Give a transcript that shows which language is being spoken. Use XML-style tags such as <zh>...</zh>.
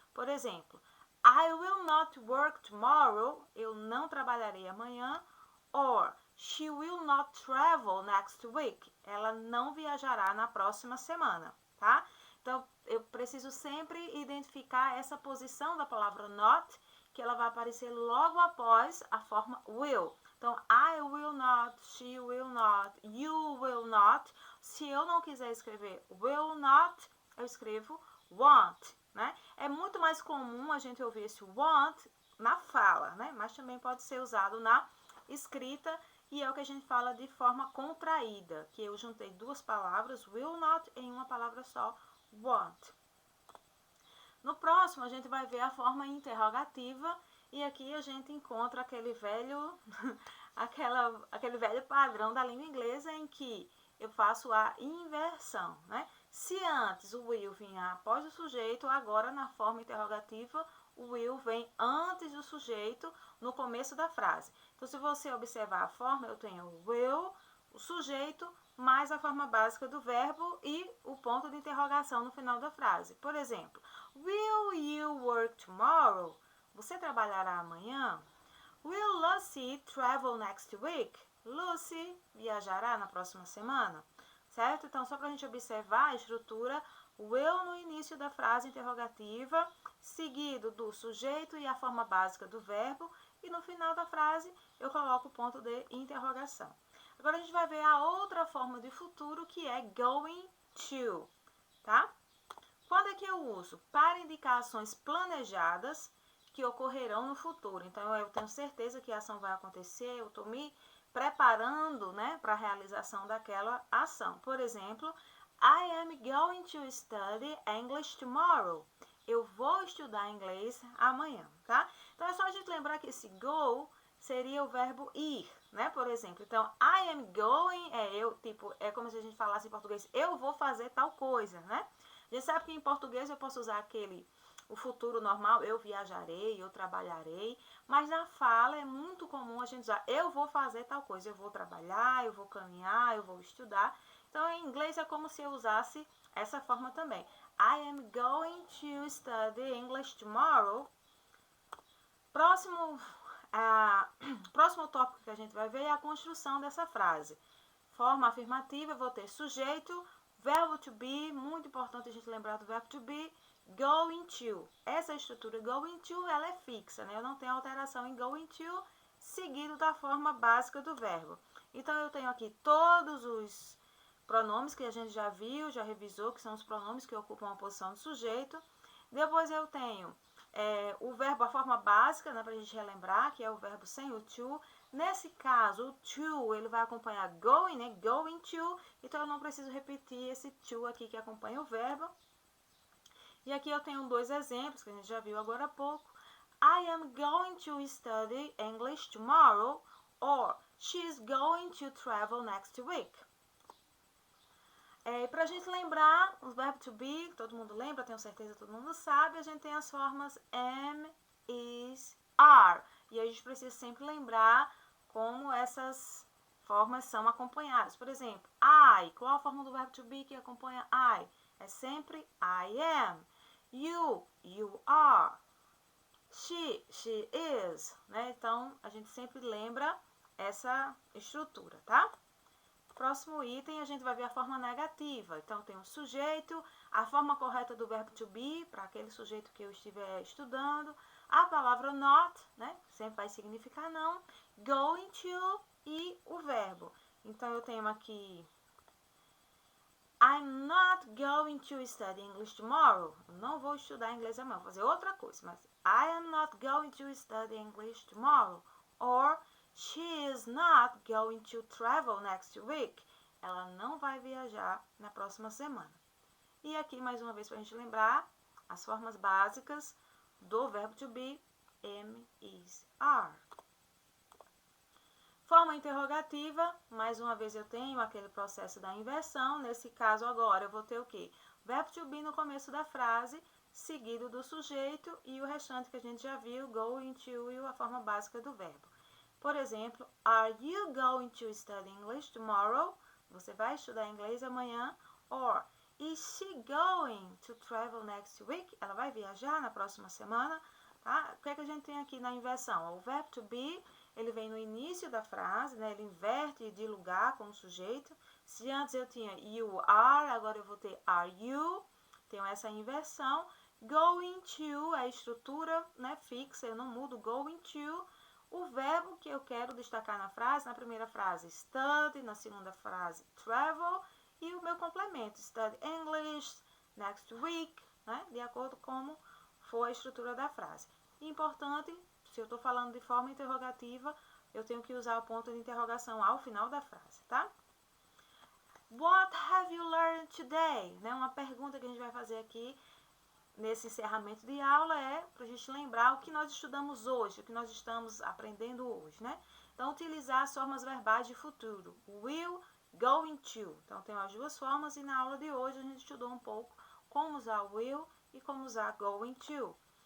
<pt>Por exemplo,</pt> <en>I will not work tomorrow,</en> <pt>eu não trabalharei amanhã,</pt> <en>or she will not travel next week,</en> <pt>ela não viajará na próxima semana, tá? Então, eu preciso sempre identificar essa posição da palavra not, que ela vai aparecer logo após a forma will. Então,</pt> <en>I will not, she will not,</en> <pt>you will not. Se eu não quiser escrever will not, eu escrevo won't, né? É muito mais comum a gente ouvir esse want na fala, né? Mas também pode ser usado na escrita e é o que a gente fala de forma contraída, que eu juntei duas palavras, will not, em uma palavra só, want. No próximo, a gente vai ver a forma interrogativa e aqui a gente encontra aquele velho, aquele velho padrão da língua inglesa em que eu faço a inversão, né? Se antes o will vinha após o sujeito, agora na forma interrogativa, o will vem antes do sujeito no começo da frase. Então, se você observar a forma, eu tenho o will, o sujeito, mais a forma básica do verbo e o ponto de interrogação no final da frase. Por exemplo,</pt> <en>will you work tomorrow?</en> <pt>Você trabalhará amanhã?</pt> <en>Will Lucy travel next week?</en> <pt>Lucy viajará na próxima semana? Certo? Então, só para a gente observar a estrutura, will no início da frase interrogativa, seguido do sujeito e a forma básica do verbo, e no final da frase eu coloco o ponto de interrogação. Agora, a gente vai ver a outra forma de futuro, que é going to, tá? Quando é que eu uso? Para indicar ações planejadas que ocorrerão no futuro. Então, eu tenho certeza que a ação vai acontecer, eu estou me preparando, né, para a realização daquela ação. Por exemplo,</pt> <en>I am going to study English tomorrow.</en> <pt>Eu vou estudar inglês amanhã, tá? Então, é só a gente lembrar que esse go seria o verbo ir, né? Por exemplo, então,</pt> <en>I am going</en> <pt>é como se a gente falasse em português, eu vou fazer tal coisa, né? A gente sabe que em português eu posso usar o futuro normal, eu viajarei, eu trabalharei, mas na fala é muito comum a gente usar eu vou fazer tal coisa, eu vou trabalhar, eu vou caminhar, eu vou estudar. Então, em inglês é como se eu usasse essa forma também.</pt> <en>I am going to study English tomorrow.</en> <pt>Próximo tópico que a gente vai ver é a construção dessa frase. Forma afirmativa, eu vou ter sujeito, verbo to be, muito importante a gente lembrar do verbo to be, going to. Essa estrutura going to, ela é fixa, né? Eu não tenho alteração em going to, seguido da forma básica do verbo. Então, eu tenho aqui todos os pronomes que a gente já viu, já revisou, que são os pronomes que ocupam a posição do sujeito. Depois eu tenho o verbo, a forma básica, né, para a gente relembrar, que é o verbo sem o to. Nesse caso, o to, ele vai acompanhar going, né? Going to. Então, eu não preciso repetir esse to aqui que acompanha o verbo. E aqui eu tenho dois exemplos que a gente já viu agora há pouco.</pt> <en>I am going to study English tomorrow, or she's going to travel next week.</en> <pt>Para a gente lembrar os verbos to be, todo mundo lembra, tenho certeza que todo mundo sabe, a gente tem as formas am, is, are. E a gente precisa sempre lembrar como essas formas são acompanhadas. Por exemplo, I, qual a forma do verbo to be que acompanha I? É sempre</pt> <en>I am. You are. She is,</en> <pt>né? Então, a gente sempre lembra essa estrutura, tá? Próximo item, a gente vai ver a forma negativa. Então, tem o sujeito, a forma correta do verbo to be, para aquele sujeito que eu estiver estudando, a palavra not, né? Sempre vai significar não, going to e o verbo. Então, eu tenho aqui</pt> <en>I'm not going to study English tomorrow.</en> <pt>Eu não vou estudar inglês amanhã, vou fazer outra coisa. Mas</pt> <en>I am not going to study English tomorrow. Or she is not going to travel next week.</en> <pt>Ela não vai viajar na próxima semana. E aqui, mais uma vez, para a gente lembrar, as formas básicas do verbo to be, am, is, are. Forma interrogativa, mais uma vez eu tenho aquele processo da inversão. Nesse caso agora eu vou ter o quê? Verbo to be no começo da frase, seguido do sujeito e o restante que a gente já viu, going to e a forma básica do verbo. Por exemplo,</pt> <en>are you going to study English tomorrow?</en> <pt>Você vai estudar inglês amanhã?</pt> <en>Or, is she going to travel next week?</en> <pt>Ela vai viajar na próxima semana? Tá? O que é que a gente tem aqui na inversão? O verbo to be, ele vem no início da frase, né? Ele inverte de lugar com o sujeito. Se antes eu tinha</pt> <en>you are,</en> <pt>agora eu vou ter</pt> <en>are you.</en> <pt>Tenho essa inversão. Going to é a estrutura, né, fixa, eu não mudo going to. O verbo que eu quero destacar na frase, na primeira frase, study, na segunda frase, travel. E o meu complemento, study English, next week, né? De acordo com como for a estrutura da frase. Importante, se eu estou falando de forma interrogativa, eu tenho que usar o ponto de interrogação ao final da frase, tá?</pt> <en>What have you learned today?</en> <pt>Né? Uma pergunta que a gente vai fazer aqui nesse encerramento de aula é para a gente lembrar o que nós estudamos hoje, o que nós estamos aprendendo hoje, né? Então, utilizar as formas verbais de futuro. Will, going to. Então, tem as duas formas e na aula de hoje a gente estudou um pouco como usar will e como usar going to.</pt>